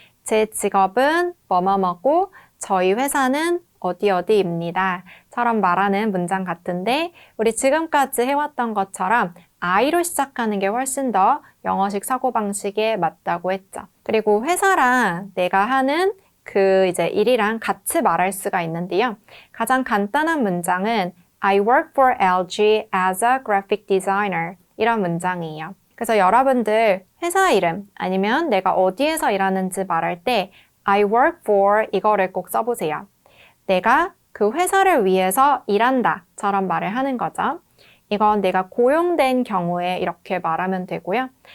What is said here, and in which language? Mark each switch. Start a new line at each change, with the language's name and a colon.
Korean: 제 직업은 뭐뭐뭐고 저희 회사는 어디 어디입니다. 처럼 말하는 문장 같은데 우리 지금까지 해왔던 것처럼 I로 시작하는 게 훨씬 더 영어식 사고방식에 맞다고 했죠. 그리고 회사랑 내가 하는 그 이제 일이랑 같이 말할 수가 있는데요. 가장 간단한 문장은
English: I work for LG as a graphic designer.
Korean: 이런 문장이에요. 그래서 여러분들 회사 이름 아니면 내가 어디에서 일하는지 말할 때
English: I work for
Korean: 이거를 꼭 써보세요. 내가 그 회사를 위해서 일한다처럼 말을 하는 거죠. 이건 내가 고용된 경우에 이렇게 말하면 되고요.